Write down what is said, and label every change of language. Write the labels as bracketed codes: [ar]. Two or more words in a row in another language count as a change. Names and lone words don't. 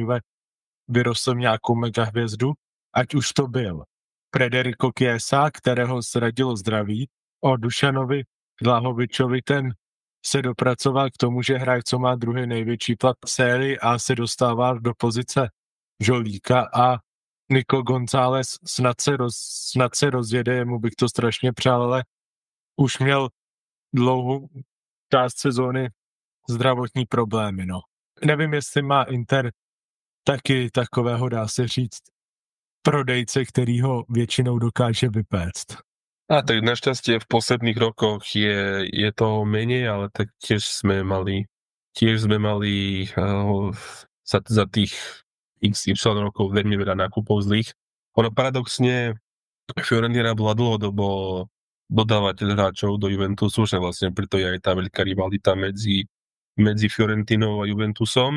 [cs] Juve vyrostl nějakou mega hvězdu, ať už to byl Federico Chiesa, kterého zradilo zdraví, o Dušanovi Vlahovičovi, ten se dopracoval k tomu, že hráč, co má druhý největší plat v sérii a se dostává do pozice žolíka a Nico González snad se rozjede, jemu bych to strašně přál, ale už měl dlouhou část sezóny zdravotní problémy, no. Nevím, jestli má Inter taky takového, dá se říct, prodejce, který ho většinou dokáže vypéct. [sk] A tak našťastie v posledných rokoch je to menej, ale tak tiež sme mali za tých XY rokov veľmi veľa nákupov zlých. Ono paradoxne Fiorentina bola dlhodobo dodávateľ hráčov do Juventusu, že vlastne preto je aj tá veľká rivalita medzi Fiorentinou a Juventusom.